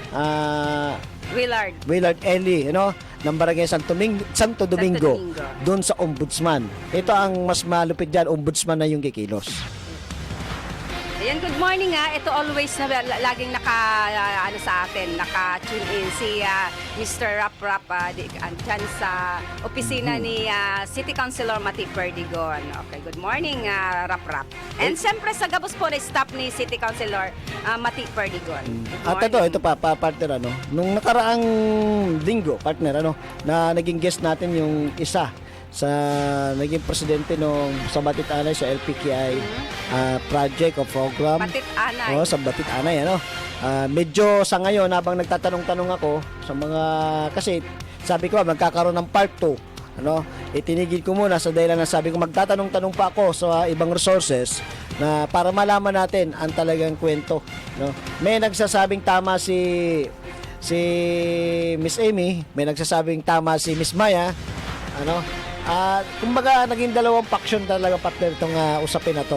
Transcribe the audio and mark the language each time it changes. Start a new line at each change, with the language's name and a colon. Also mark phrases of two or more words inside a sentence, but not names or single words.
Filipino: Willard Eli, ng Barangay Santo Domingo, doon sa ombudsman. Ito ang mas malupit dyan, ombudsman na yung kikilos. Ayan,
English: good morning
Filipino: Ito always na laging sa atin, naka-tune in si Mr. Rap dyan sa opisina ni City Councilor Mati Perdigon. Okay,
English: good morning
Filipino: Rap. And siyempre sa gabos po na staff ni City Councilor Mati Perdigon. At ito pa partner nung nakaraang linggo partner na naging guest natin yung isa sa naging presidente nung sa Batit Anay sa LPKI project o program. Batit Anay. Sa Batit Anay medyo sa ngayon habang nagtatanong-tanong ako sa mga kasi sabi ko magkakaroon ng
English: part 2
Filipino: itinigil ko muna sa dahilan na sabi ko magtatanong-tanong pa ako sa ibang resources na para malaman natin ang talagang kwento may nagsasabing tama si Miss Amy, may nagsasabing tama si Miss Maya kumbaga naging dalawang faction talaga partner itong usapin na to.